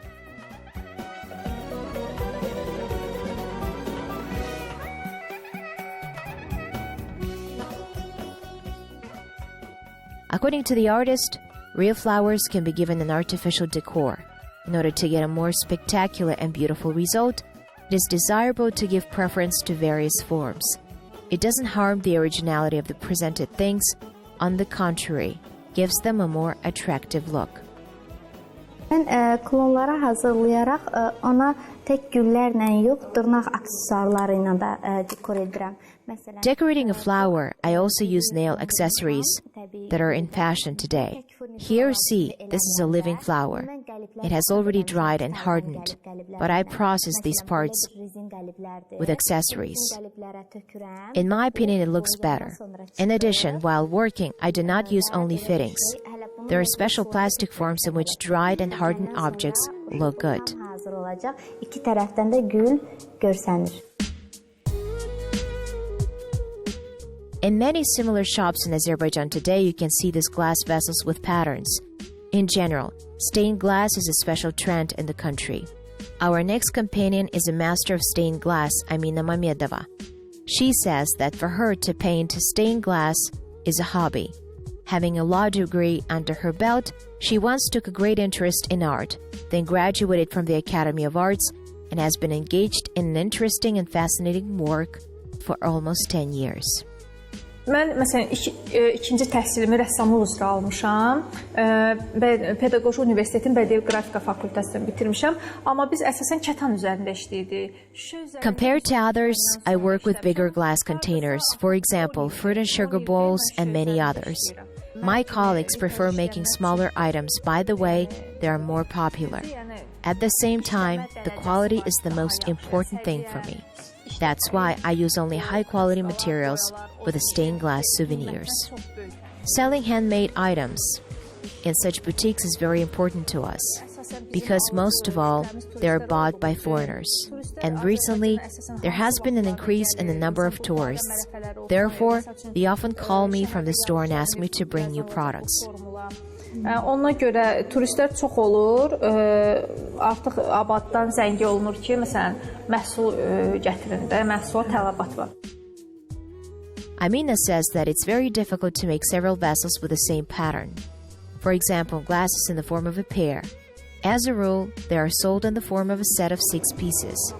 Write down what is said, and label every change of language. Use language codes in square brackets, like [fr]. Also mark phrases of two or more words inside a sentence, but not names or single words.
[en] According to the artist, real flowers can be given an artificial decor. In order to get a more spectacular and beautiful result, it is desirable to give preference to various forms. It doesn't harm the originality of the presented things. On the contrary, gives them a more attractive look. [az] Mən klonları hazırlayaraq ona tək güllərlə yox, dırnaq aksesuarları ilə də dekor edirəm. [en] Decorating a flower, I also use nail accessories that are in fashion today. Here, see, this is a living flower. It has already dried and hardened, but I process these parts with accessories. In my opinion, it looks better. In addition, while working, I do not use only fittings. There are special plastic forms in which dried and hardened objects look good. [az] İki tərəfdən də gül görsənir. [en] In many similar shops in Azerbaijan today, you can see these glass vessels with patterns. In general, stained glass is a special trend in the country. Our next companion is a master of stained glass, Amina Mamedova. She says that for her to paint stained glass is a hobby. Having a law degree under her belt, she once took a great interest in art, then graduated from the Academy of Arts and has been engaged in an interesting and fascinating work for almost 10 years. [az] Mən məsələn ikinci təhsilimi rəssamlıq üzrə almışam. Pedaqoji Universitetin Bədii Qrafika fakültəsini bitirmişəm, amma biz əsasən kətan üzərində işləyirdik. [en] Compared to others, I work with bigger glass containers, for example, fruit and sugar bowls and many others. My colleagues prefer making smaller items. By the way, they are more popular. At the same time, the quality is the most important thing for me. That's why I use only high-quality materials for the stained glass souvenirs. Selling handmade items in such boutiques is very important to us, because most of all, they are bought by foreigners. And recently, there has been an increase in the number of tourists. Therefore, they often call me from the store and ask me to bring new products. [az] Ona görə turistlər çox olur. Artıq abaddan zəng olunur ki, məsələn, məhsul gətirin də, məhsula tələbat var. [en] Amina says that it's very difficult to make several vessels with the same pattern. For example, glasses in the form of a pear. As a rule, they are sold in the form of a set of 6 pieces.